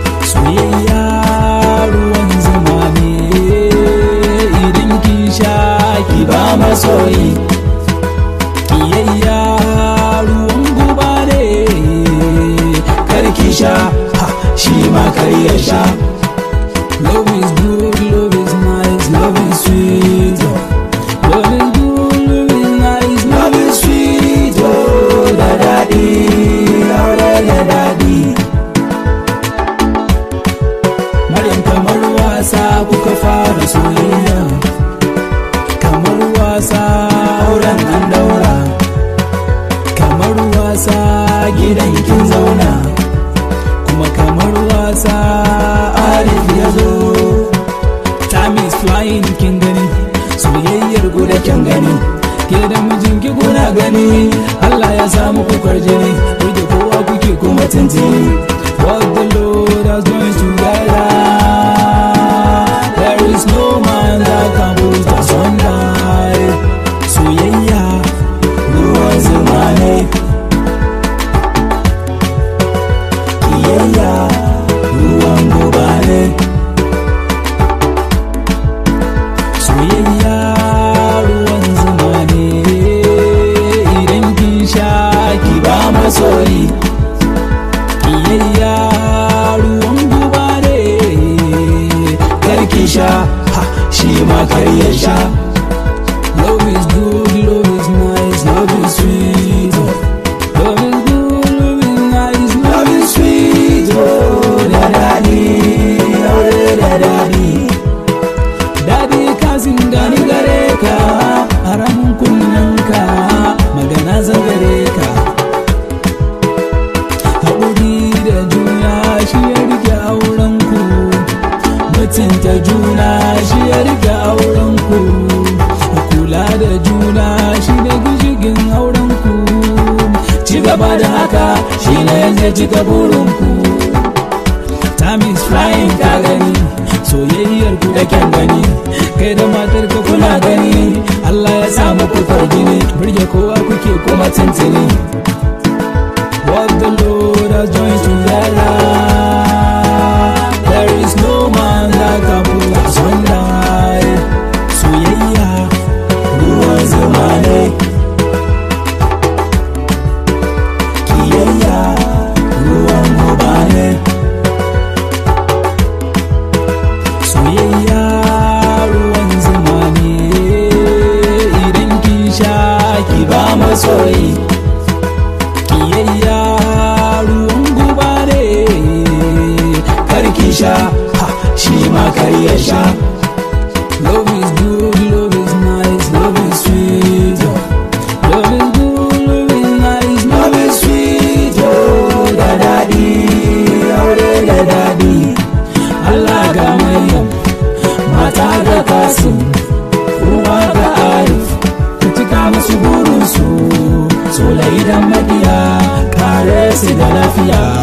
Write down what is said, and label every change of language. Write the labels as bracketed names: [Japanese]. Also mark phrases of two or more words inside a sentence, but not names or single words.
[Hausa] Soyayya ruwan zuma ne. Idan kin sha ki ba masoyi. Kiyayya ruwan guba ne. Kar ki sha, ha, shi ma kar ya sha. [English] Love is good, love is nice, love is sweet. Love is good, love is nice, love is sweet. [Hausa] Oh, da daɗi, aure da daɗi. Maryam, kamar wasa kuka fara soyayya. Kamar wasa auren an daura. Kamar wasa gidan kin zauna. Kuma kamar wasa Arif ya zo. [English] Time is flying, [Hausa] kin gani. Soyayyar ku da kyan gani. Ke da mijinki kuna gani. Allah ya sa muku kwarjini. Ku da kowa kuke kuma tuntuni. [English] What the Lord has joined together, there is no man that can put us under. [Hausa] Soyayya ruwan zuma ne. Kiyayya ruwan guba ne. Soyayya ruwan zuma ne. Idan kin sha ki ba masoyi. Kiyayya ruwan guba ne. Kar ki sha, ha, shi ma kar ya sha. [English] Love is good, love is nice, love is sweet. Love is good, love is nice, love is sweet. [Hausa] Oh, da daɗi, aure da daɗi. Daɗi ka zingani gare ka, haramun kunnen ka, magana zan gare ka. Haƙuri da juna shi ya rike auren ku. Mutunta juna shi ya rike auren ku. Kula da juna shi ne gishigin auren ku. Ci gaba da haka shi ne zai cika burin ku. [English] Time is flying [Hausa] ka gani, soyayyar ku da kyan gani. Kai da matar ka kuna gani, Allah ya sa muku kwarjini. Burge kowa kuke kuma tuntuni. [English] What the Lord has joined together, there is no man that can put asunder. [Hausa] Soyayya ruwan zuma ne. Kiyayya ruwan guba ne. Soyayya ruwan zuma ne. Idan kin sha ki ba masoyi. Kiyayya ruwan guba ne. Kar ki sha, ha, shi ma kar ya sha. [English] Love is good, love is nice, love is sweet. Love is good, love is nice, love is sweet. [Hausa] Oh, da daɗi, aure da daɗi. Allah ga Maryam, mata ga Kasim, uwa ga Arif. Ku cika musu burinsu, Sulai da Madiya, kare su da lafiya.